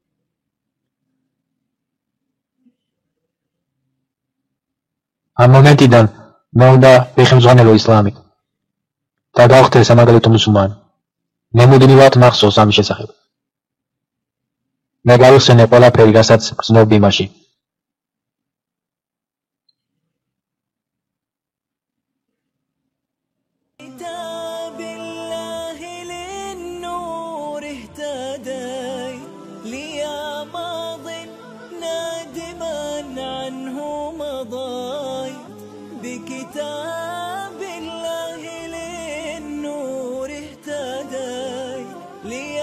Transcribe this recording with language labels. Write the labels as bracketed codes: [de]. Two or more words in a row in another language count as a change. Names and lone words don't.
[ka] ამ მომენტიდან მე უნდა ვიხმძღვანელო ისლამით და გავხდე სამაგალითო მუსულმანი. მე მუდმივად მახსოვს ამის შესახებ. მე გავიხსენე ყველაფერი, რასაც გრძნობდი იმაში. [ar] كتاب الله للنور اهتديت لي ماض نادما عنه مضيت بكتاب الله للنور اهتديت لي